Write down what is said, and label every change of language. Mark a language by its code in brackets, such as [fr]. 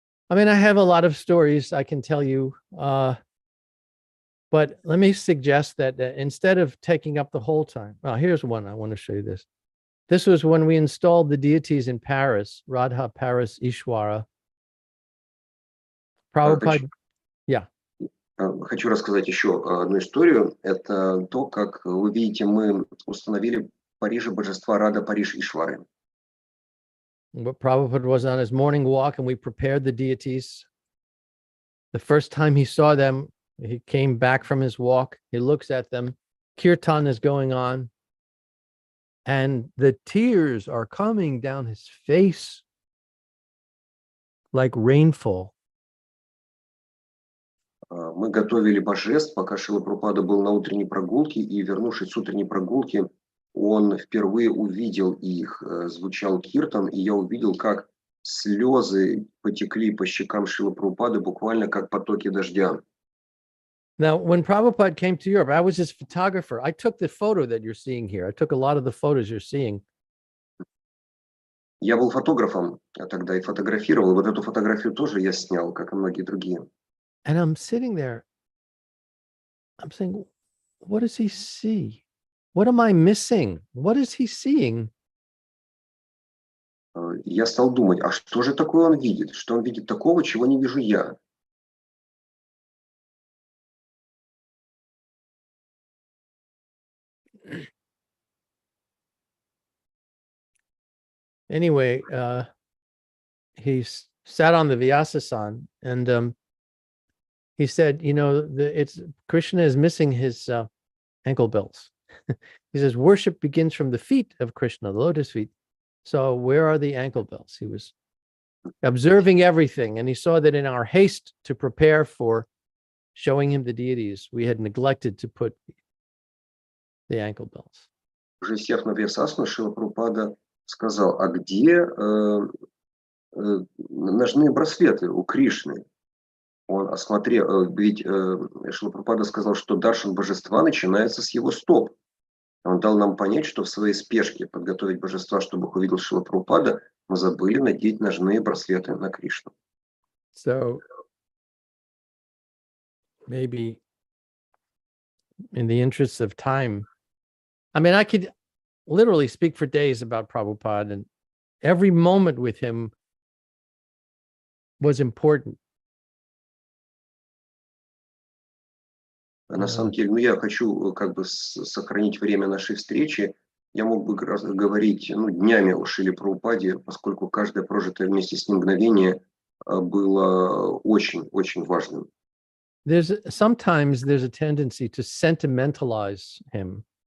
[en] I mean, I have a lot of stories I can tell you, but let me suggest that instead of taking up the whole time, here's one. I want to show you this. This was when we installed the deities in Paris, Radha, Paris, Ishwara. Prabhupada, [ru] Хочу рассказать еще одну историю. Это то, как вы видите, мы установили в Париже божества Рада, Париж, Ишвары. [en] But Prabhupada was on his morning walk and we prepared the deities. The first time he saw them, he came back from his walk. He looks at them. Kirtan is going on. And the tears are coming down his face like rainfall. [ru] Мы готовили божеств, пока Шрила Прабхупада был на утренней прогулке, и, вернувшись с утренней прогулки, он впервые увидел их, звучал киртан, и я увидел, как слезы потекли по щекам Шрилы Прабхупады, буквально как потоки дождя. [en] Now, when Prabhupada came to Europe, I was his photographer. I took the photo that you're seeing here. I took a lot of the photos you're seeing. [ru] Я был фотографом тогда и фотографировал. Вот эту фотографию тоже я снял, как и многие другие. [en] And I'm sitting there. I'm saying, what does he see? What am I missing? What is he seeing? [ru] Я стал думать, а что же такое он видит? Что он видит такого, чего не вижу я? [en] Anyway, he sat on the Vyasa-san and he said, it's Krishna is missing his ankle belts. He says, worship begins from the feet of Krishna, the lotus feet. So where are the ankle belts? He was observing everything, and he saw that in our haste to prepare for showing him the deities, we had neglected to put the ankle belts. [ru] Уже сев на Вьясасану, Шрила Прабхупада сказал, а где ножные браслеты у Кришны? Он осмотрел, ведь Шрила Прабхупада сказал, что даршан божества начинается с его стоп. Он дал нам понять, что в своей спешке подготовить божества, чтобы их увидел Шрила Прабхупада, мы забыли надеть ножные браслеты на Кришну. [en] So maybe in the interest of time, I mean, I could literally speak for days about Prabhupada, and every moment with him was important. [ru] На самом деле, я хочу как бы сохранить время нашей встречи. Я мог бы говорить днями о Шриле Прабхупаде, поскольку каждое прожитое вместе с ним мгновение было очень-очень важным. [en] Sometimes there's a tendency to sentimentalize him.